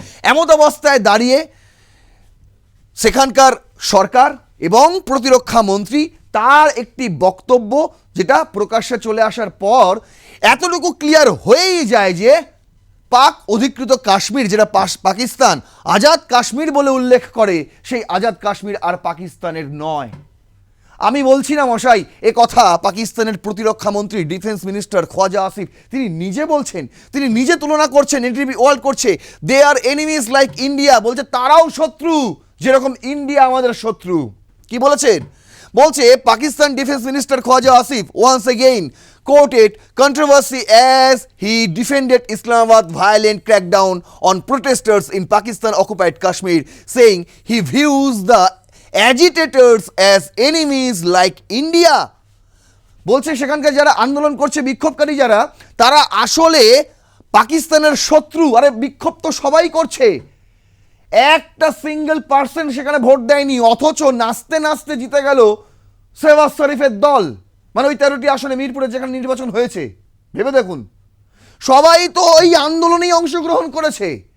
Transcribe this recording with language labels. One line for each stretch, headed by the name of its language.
Bangla: এমত অবস্থায় দাঁড়িয়ে সেখানকার সরকার এবং প্রতিরক্ষা মন্ত্রী, তার একটি বক্তব্য যেটা প্রকাশ্যে চলে আসার পর এতটুকু ক্লিয়ার হয়েই যায় যে পাক অধিকৃত কাশ্মীর, যেটা পাকিস্তান আজাদ কাশ্মীর বলে উল্লেখ করে, সেই আজাদ কাশ্মীর আর পাকিস্তানের নয়। আমি বলছি না মশাই, এ কথা পাকিস্তানের প্রতিরক্ষা মন্ত্রী, ডিফেন্স মিনিস্টার খোয়াজা আসিফ তিনি নিজে বলছেন, তিনি নিজে তুলনা করছেন, এনডিটিভি ওয়ার্ল্ড করছে,
English: they are enemies like India,
Bangla: বলছে তারাও শত্রু যেরকম ইন্ডিয়া আমাদের শত্রু। কি বলেছেন?
English: বলছে Pakistan defence minister Khawaja Asif once again quoted controversy as he defended Islamabad's violent crackdown on protesters in Pakistan occupied Kashmir, saying he views the agitators as enemies like India.
Bangla: বলছে সেখানকার যারা আন্দোলন করছে, বিক্ষোভকারী যারা, তারা আসলে পাকিস্তানের শত্রু। আরে বিক্ষোভ তো সবাই করছে, একটা সিঙ্গেল পার্সন সেখানে ভোট দেয়নি, অথচ নাচতে নাচতে জিতে গেল শেহবাজ শরীফের দল। মানে ওই 13টি আসনে মিরপুরে যেখানে নির্বাচন হয়েছে, ভেবে দেখুন, সবাই তো ওই আন্দোলনেই অংশগ্রহণ করেছে।